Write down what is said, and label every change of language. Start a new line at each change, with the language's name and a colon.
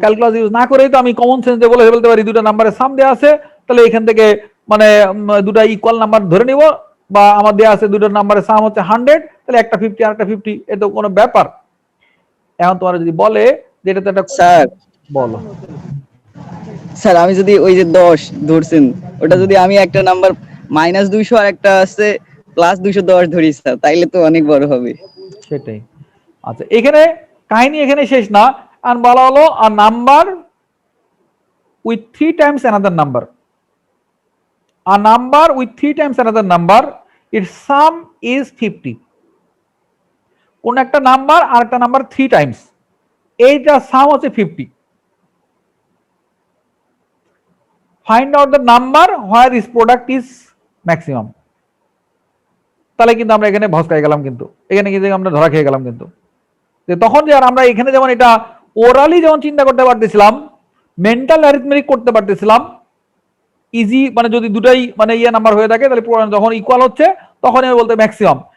Bangla: Calculus use না করেই তো আমি কমন সেন্স দিয়ে বলে বলতে পারি দুটো নাম্বারের সাম দেওয়া আছে, তাহলে এখান থেকে মানে দুটো ইকুয়াল নাম্বার ধরে নিব, বা আমার দেওয়া আছে দুটো নাম্বারের সাম হচ্ছে 100, তাহলে একটা 50 আর একটা 50, এ তো কোনো ব্যাপার। এখন তোমার যদি বলে যে এটা তো একটা স্যার, বলো স্যার আমি যদি ওই যে 10 ধরছেন, ওটা যদি আমি একটা নাম্বার -200 আর একটা আছে +210 ধরি স্যার, তাইলে তো অনেক বড় হবে। সেটাই। আচ্ছা, এখানে কাহিনী এখানে শেষ না, আর বলা হলো
English: A number with 3 times another number, a number with 3 times another number, its sum is 50।
Bangla: কোন একটা নাম্বার আর একটা নাম্বার 3 টাইমস, এইটা সাম হচ্ছে 50।
English: Find out the number where is product is maximum.
Bangla: তাহলে কিন্তু আমরা এখানে ভস্কায় গেলাম, কিন্তু এখানে কিন্তু আমরা ধরা খেয়ে গেলাম। কিন্তু যে তখন যে আর আমরা এখানে যেমন এটা ওরালি যেমন চিন্তা করতে পারতেছিলাম, মেন্টাল অ্যারিথমেটিক করতে পারতেছিলাম ইজি, মানে যদি দুটাই মানে ইয়ে নাম্বার হয়ে থাকে তাহলে যখন ইকুয়াল হচ্ছে তখন আমি বলতে ম্যাক্সিমাম।